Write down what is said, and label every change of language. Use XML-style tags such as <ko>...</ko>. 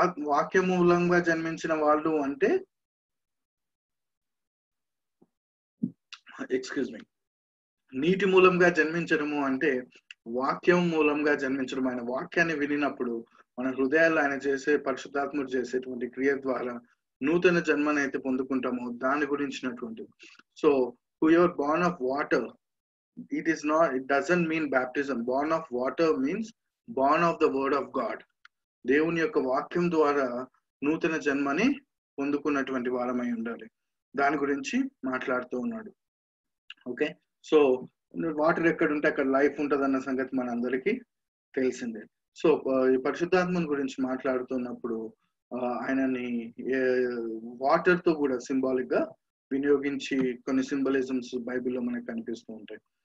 <te>వాక్య మూలంగా జన్మించిన వాళ్ళు అంటే నీటి మూలంగా జన్మించడము అంటే వాక్యం మూలంగా జన్మించడం. ఆయన వాక్యాన్ని వినినప్పుడు మన హృదయాల్లో ఆయన చేసే పరిశుద్ధాత్ముడు చేసేటువంటి క్రియ ద్వారా నూతన జన్మనైతే పొందుకుంటామో దాని గురించినటువంటి.</te> <en>So whoever born of water, it doesn't mean baptism. Born of water means born of the word of God.</en> <te>దేవుని యొక్క వాక్యం ద్వారా నూతన జన్మని పొందుకున్నటువంటి వారమై ఉండాలి. దాని గురించి మాట్లాడుతూ ఉన్నాడు. ఓకే, సో వాటర్ ఎక్కడ ఉంటే అక్కడ లైఫ్ ఉంటుంది అన్న సంగతి మనందరికీ తెలిసిందే. సో ఈ పరిశుద్ధాత్మని గురించి మాట్లాడుతున్నప్పుడు ఆయనని వాటర్ తో కూడా సింబాలిక్ గా వినియోగించి కొన్ని సింబలిజమ్స్ బైబిల్లో మనకు కనిపిస్తూ ఉంటాయి.</te>